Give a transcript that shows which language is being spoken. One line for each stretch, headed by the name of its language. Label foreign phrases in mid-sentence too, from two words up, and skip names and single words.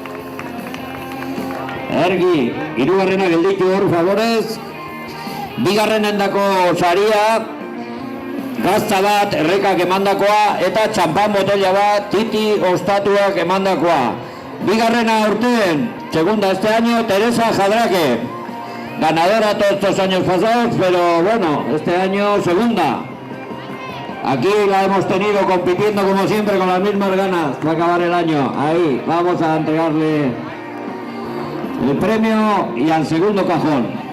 Basque: Ergi, hirugarrena gelditu hor favorez. Bigarrenen dako saria, gazta bat errekak emandakoa eta txampan botella bat Titi ostatuak emandakoa. Bigarrena urten,
Spanish: segunda este año, Teresa Jadraque. Ganadora todos estos años pasados, pero bueno, este año segunda. Aquí la hemos tenido compitiendo como siempre con las mismas ganas para acabar el año. Ahí vamos a entregarle el premio y al segundo cajón.